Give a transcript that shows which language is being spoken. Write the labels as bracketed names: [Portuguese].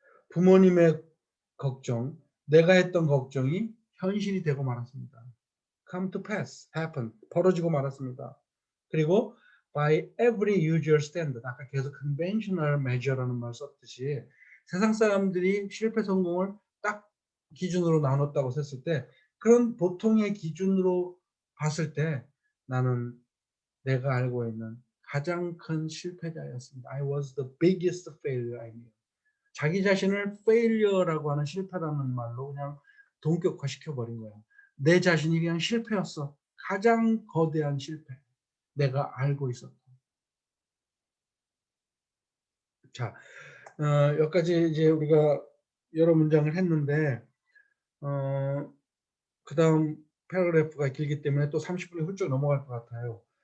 [Korean] 부모님의 걱정, 내가 했던 걱정이 현실이 되고 말았습니다. [English] come to pass, happen, 벌어지고 말았습니다. [Korean] 그리고 [English] by every usual standard, [Korean] 아까 계속 [English] conventional measure [Korean] 라는 말 썼듯이 세상 사람들이 실패 성공을 딱 기준으로 나눴다고 했을 때 그런 보통의 기준으로 봤을 때 나는 내가 알고 있는 가장 큰 실패자였습니다. [English] I was the biggest failure I knew. [Korean] 자기 자신을 failure라고 하는 실패라는 말로 그냥 동격화 시켜버린 거야. 내 자신이 그냥 실패였어. 가장 거대한 실패. 내가 알고 있었다. 자, 여기까지 이제 우리가 여러 문장을 했는데, 그 다음 패러그래프가 길기 때문에 또 30분이 훌쩍 넘어갈 것 같아요.